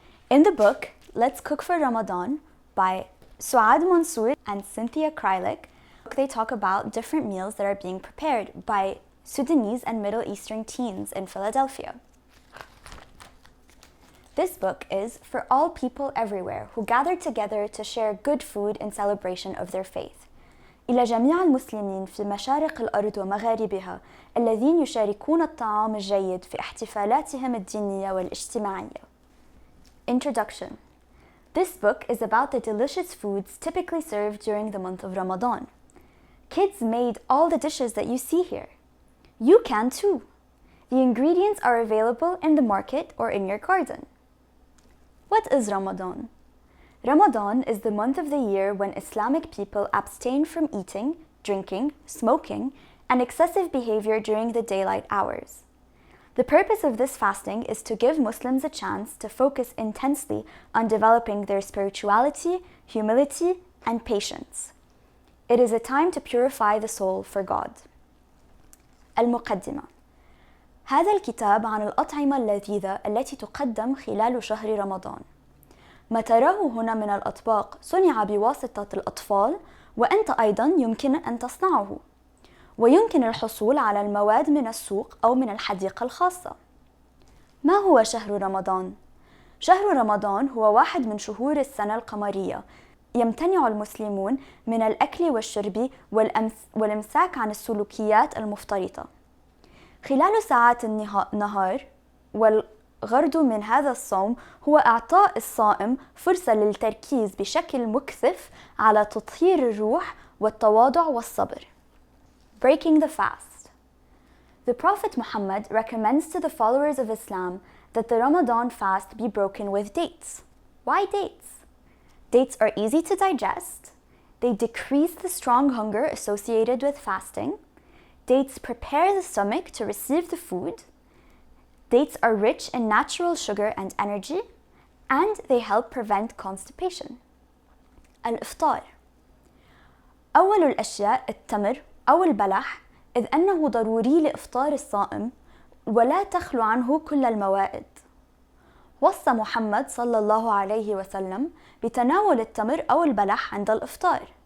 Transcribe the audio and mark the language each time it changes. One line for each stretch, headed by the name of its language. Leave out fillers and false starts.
English: In the book, Let's Cook for Ramadan by Suad Mansour and Cynthia Kralik, they talk about different meals that are being prepared by Sudanese and Middle Eastern teens in Philadelphia. This book is for all people everywhere who gather together to share good food in celebration of their faith.
Arabic: إلى جميع المسلمين في مشارق الأرض ومغاربها الذين يشاركون الطعام الجيد في احتفالاتهم الدينية والاجتماعية.
English: Introduction. This book is about the delicious foods typically served during the month of Ramadan. Kids made all the dishes that you see here. You can too. The ingredients are available in the market or in your garden. What is Ramadan? Ramadan is the month of the year when Islamic people abstain from eating, drinking, smoking, and excessive behavior during the daylight hours. The purpose of this fasting is to give Muslims a chance to focus intensely on developing their spirituality, humility, and patience. It is a time to purify the soul for God.
Arabic: المقدمة. هذا الكتاب عن الأطعمة اللذيذة التي تقدم خلال شهر رمضان. ما تراه هنا من الأطباق صنع بواسطة الأطفال، وأنت أيضاً يمكن أن تصنعه. ويمكن الحصول على المواد من السوق أو من الحديقة الخاصة. ما هو شهر رمضان؟ شهر رمضان هو واحد من شهور السنة القمرية. يمتنع المسلمون من الأكل والشرب والإمساك عن السلوكيات المفترطة. خلال ساعات النهار، والغرض من هذا الصوم هو إعطاء الصائم فرصة للتركيز بشكل مكثف على تطهير الروح والتواضع والصبر.
English: Breaking the fast. The Prophet Muhammad recommends to the followers of Islam that the Ramadan fast be broken with dates. Why dates? Dates are easy to digest. They decrease the strong hunger associated with fasting. Dates prepare the stomach to receive the food. Dates are rich in natural sugar and energy, and they help prevent constipation.
Arabic: الإفطار. أول الأشياء التمر أو البلح، إذ أنه ضروري لإفطار الصائم ولا تخلو عنه كل الموائد. وصى محمد صلى الله عليه وسلم بتناول التمر أو البلح عند الإفطار.